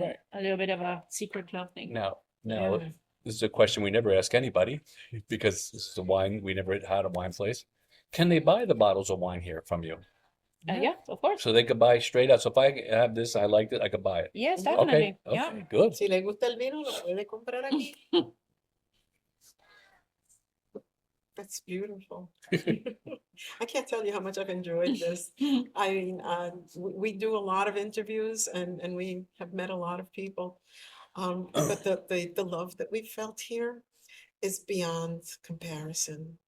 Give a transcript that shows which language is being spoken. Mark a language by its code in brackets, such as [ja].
[en] Right. a little bit of a secret club thing. Now, Yeah. this is a question we never ask anybody because this is a wine we never had a wine place. Can they buy the bottles of wine here from you? Yeah, of course. So they could buy straight out. So if I have this, I liked it, I could buy it. Yes, Okay, definitely. Okay, Yeah. good. [es] Si le gusta el vino, lo puede comprar aquí. [en] That's beautiful. I can't tell you how much I've enjoyed this. I mean, we do a lot of interviews and we have met a lot of people. But the love that we felt here is beyond comparison.